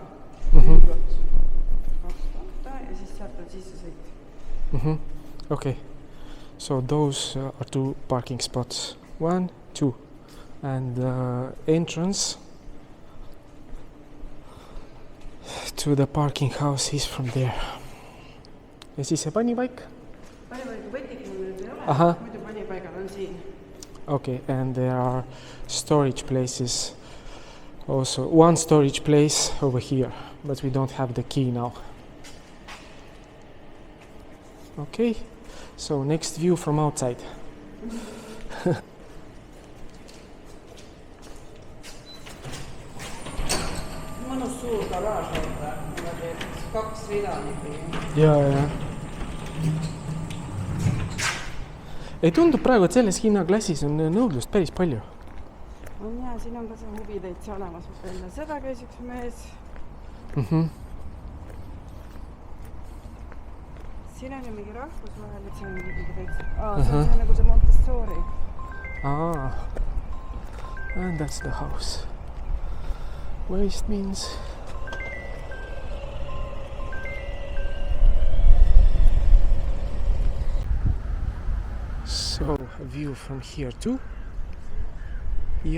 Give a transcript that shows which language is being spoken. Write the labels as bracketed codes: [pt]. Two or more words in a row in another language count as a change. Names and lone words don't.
[et] 2 kohta ja siis sealt on sisse sõit. [en] Okay. So those are 2 parking spots. 1, 2. And the entrance to the parking house is from there. [et] Ja siis see panipaik? Panipaiga võtik mul nüüd ei ole. Aha. Muidu panipaigad on siin. [en] Okay, and there are storage places. Also, 1 storage place over here, but we don't have the key now. Okay, so next view from outside. [et] Mõnus suur garaaž on, 2 rida. Ja. Ei tundub praegu, et selles hinnaklassis on nõudlust päris palju. On ja, siin on ka see huvi täitsa olemas. Enne seda käis üks mees. Siin on ju mingi rahvusvahel, et see on mingi täitsa. See on nagu see Montessori. [en] And that's the house. Waste means... So, a view from here too. Yard.